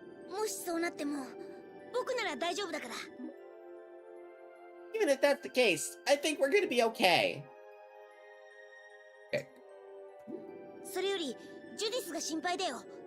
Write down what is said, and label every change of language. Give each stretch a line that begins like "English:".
Japanese: もしそうなっても僕なら大丈夫だから。
English: Even if that's the case, I think we're gonna be okay. Okay.
Japanese: それよりジュディスが心配だよ。